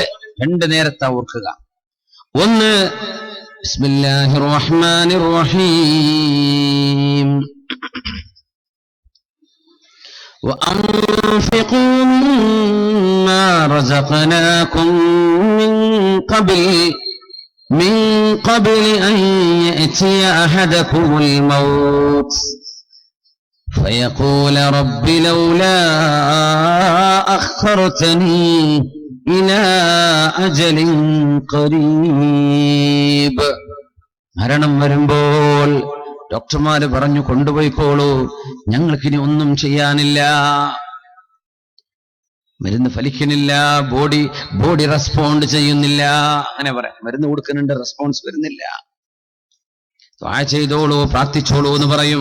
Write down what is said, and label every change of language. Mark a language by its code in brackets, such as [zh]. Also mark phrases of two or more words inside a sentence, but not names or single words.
[ml] 2 നേരത്താ ഓർക്കുക. ഒന്ന്, [ar] بسم الله الرحمن الرحيم وأنفقوا مما رزقناكم من قبل أن يأتي أحدكم الموت فيقول رب لولا أخرتني إلى أجل قريب. [ml] മരണം വരുമ്പോൾ ഡോക്ടർമാര് പറഞ്ഞു, കൊണ്ടുപോയിക്കോളൂ, ഞങ്ങൾക്കിനി ഒന്നും ചെയ്യാനില്ല, മരുന്ന് ഫലിക്കുന്നില്ല, [en] body respond [ml] ചെയ്യുന്നില്ല. അങ്ങനെ പറയാം, മരുന്ന് കൊടുക്കുന്നുണ്ട്, റെസ്പോൺസ് വരുന്നില്ല, ദുആ ചെയ്തോളൂ, പ്രാർത്ഥിച്ചോളൂ എന്ന് പറയും.